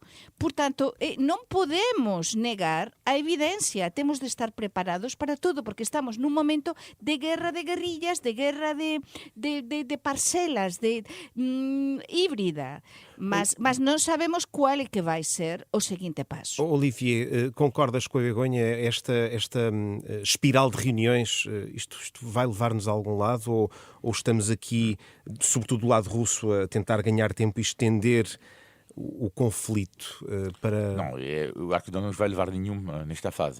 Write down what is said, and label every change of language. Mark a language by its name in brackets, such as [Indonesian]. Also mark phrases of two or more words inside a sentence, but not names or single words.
[Galician] Portanto, non podemos negar a evidencia. Temos de estar preparados para todo, porque estamos nun momento de guerra de guerrillas, de guerra de parcelas, híbrida. Mas non sabemos qual é que vai ser o seguinte paso. [Portuguese] Olivier, concordas com a Begonha? Esta espiral de reuniões, isto vai levar-nos a algum lado? Ou estamos aqui, sobretudo do lado russo, a tentar ganhar tempo e estender o conflito para... Não, eu acho que não nos vai levar nenhum nesta fase.